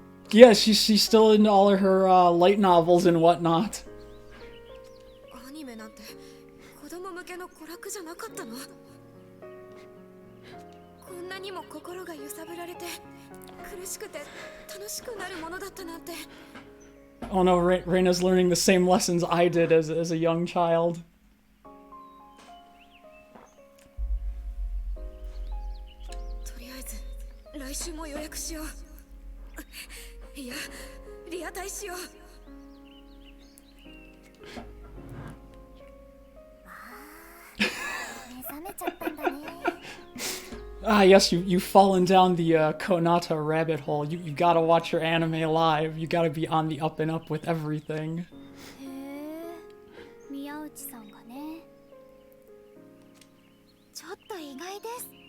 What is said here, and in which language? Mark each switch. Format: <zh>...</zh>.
<en>Yeah, she's still into all of her light novels and whatnot.</en> <ja>アニメなんて子供向けの娯楽じゃなかったの。こんなにも心が揺さぶられて苦しくて楽しくなるものだったなんて。</ja> <en>Oh no, Rena's learning the same lessons I did as a young child.</en> <ja>とりあえず来週も予約しよう。いや、リアタイしよう。目覚めちゃったんだね。</ja> <en>Ah, yes, you've fallen down the Konata rabbit hole. You gotta watch your anime live. You gotta be on the up and up with everything.</en> <ja>へえ、宮内さんがね。ちょっと意外です。</ja>